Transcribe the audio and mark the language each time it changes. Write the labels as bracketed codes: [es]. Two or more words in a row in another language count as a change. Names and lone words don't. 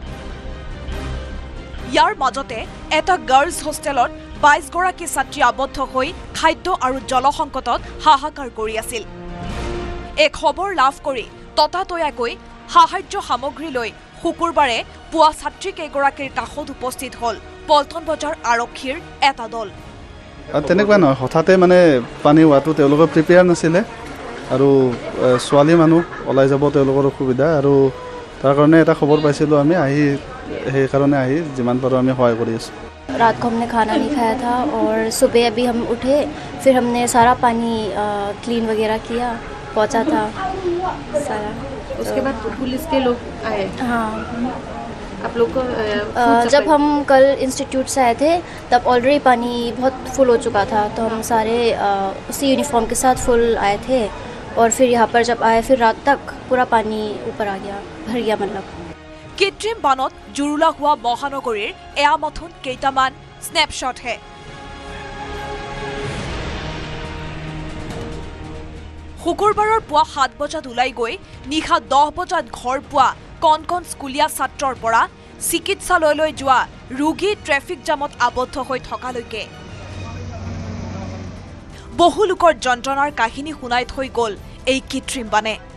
[as] ইয়াৰ মাজতে এটা গাৰ্লছ হোষ্টেলত 22 গৰাকী ছাত্ৰী আবদ্ধ হৈ খাদ্য আৰু জলসংকটত হাহাকাৰ কৰি আছিল এই খবৰ লাভ কৰি ততাতৈয়াকৈ সাহায্য সামগ্ৰী লৈ শুকুৰবাৰে পুৱা ছাত্ৰীকেইগৰাকীৰ কাষত উপস্থিত হ'ল পল্টন বজাৰ আৰক্ষীৰ এটা দল তেনেকুৱা নহয় হঠাতে মানে পানী হোৱাটো তেওঁলোকৰ প্ৰিপেয়াৰ নাছিলে আৰু ছোৱালী মানুহ ওলাই যাব তেওঁলোকৰ অসুবিধা আৰু তাৰ কাৰণে এটা খবৰ পাইছিলোঁ আমি আহি সেইকাৰণে আহি যিমান পাৰোঁ আমি সহায় কৰি আছোঁ [hi] रात को हमने खाना नहीं खाया था और सुबह अभी हम उठे फिर हमने सारा पानी क्लीन वगैरह किया पहुंचा था सारा उसके बाद पुलिस के लोग आए हाँ आप लोग को जब हम कल इंस्टीट्यूट से आए थे तब ऑलरेडी पानी बहुत फुल हो चुका था तो हम सारे उसी यूनिफॉर्म के साथ फुल आए थे और फिर यहाँ पर जब आए फिर रात तक पूरा पानी ऊपर आ गया भर गया मतलब [as] কৃত্ৰিম বানত জুৰুলা হোৱা মহানগৰীৰ এয়া মথোন কেইটামান স্নেপশ্বটহে শুকুৰবাৰৰ পুৱা 7 বজাত ওলাই গৈ নিশা 10 বজাত ঘৰ পোৱা কণ কণ স্কুলীয়া ছাত্ৰৰ পৰা চিকিৎসালয়লৈ যোৱা ৰোগী [en] traffic jam [as] আবদ্ধ হৈ থকালৈকে বহু লোকৰ যন্ত্ৰণাৰ কাহিনী শুনাই থৈ গ'ল এই কৃত্ৰিম বানে